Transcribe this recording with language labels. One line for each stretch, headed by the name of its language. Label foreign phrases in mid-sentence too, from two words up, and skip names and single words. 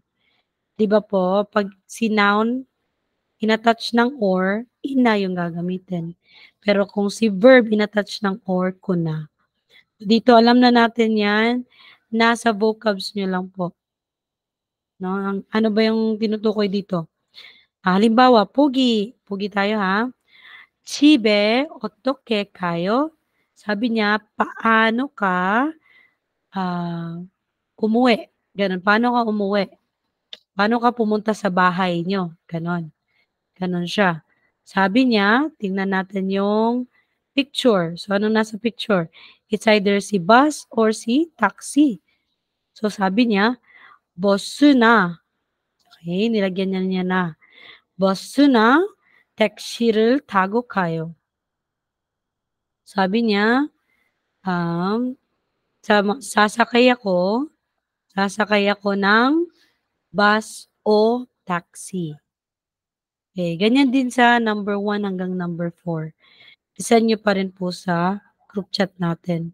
Filipino: Diba po, pag si noun, inatouch ng or, ina yung gagamitin. Pero kung si verb, inatouch ng or, kuna. Dito, alam na natin yan, nasa vocabs nyo lang po. No? Ano ba yung tinutukoy dito? Halimbawa, pugi. Pugi tayo ha.
Korean: 집에 어떻게 가요?
Filipino: Sabi niya, paano ka umuwi? Ganon. Paano ka umuwi? Paano ka pumunta sa bahay nyo? Ganon. Ganon siya. Sabi niya, tingnan natin yung picture. So, ano nasa picture?
English: It's either si bus or si taxi.
Filipino: So, sabi niya, 버스나. Okay, nilagyan niya na.
Korean: 버스나 택시를 타고 가요.
Filipino: Sabi niya, sasakay ako ng bus o taxi. Okay, ganyan din sa number 1 hanggang number 4. Isend nyo pa rin po sa group chat natin.